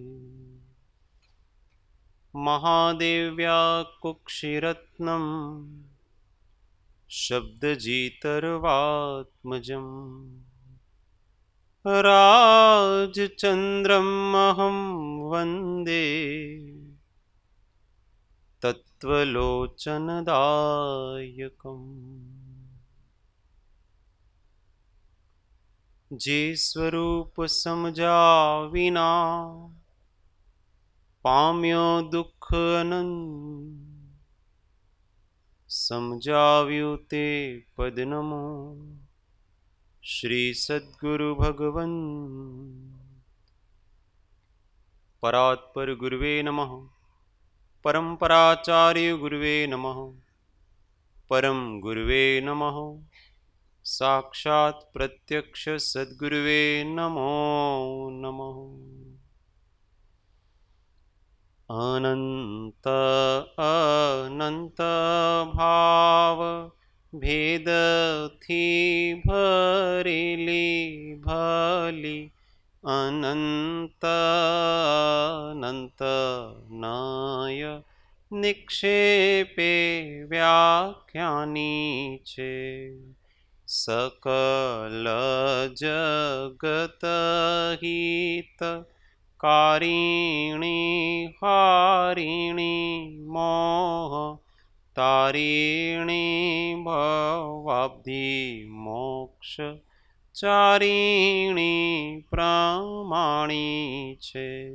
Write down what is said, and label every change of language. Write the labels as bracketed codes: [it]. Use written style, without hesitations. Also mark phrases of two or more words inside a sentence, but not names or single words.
[sa] महादेव्या कुक्षिरत्नं शब्दजितर्वात्मजम् राजचन्द्रमहं वन्दे तत्त्वलोचनदायकम्। [gu] જે સ્વરૂપ સમઝા વિના પામ્યો દુખ અનંત, समझाव्યું તે પદ નમો શ્રી સદ્ગુરુ ભગવન [sa] પરાત્પર ગુરુવે નમઃ परम्पराचार्य गुरुवे नमः परम गुरुवे नमः साक्षात् प्रत्यक्ष सद्गुरुवे नमो नमः। [gu] અનંત અનંત ભાવ ભેદ થી ભરેલી ભલી અનંત અનંત નય નિક્ષેપે વ્યાખ્યાની છે સકલ જગત હિત કારિણી હારિણી મોહ તારિણી ભવાબ્ધિ મોક્ષ ચારિણી પ્રમાણી છે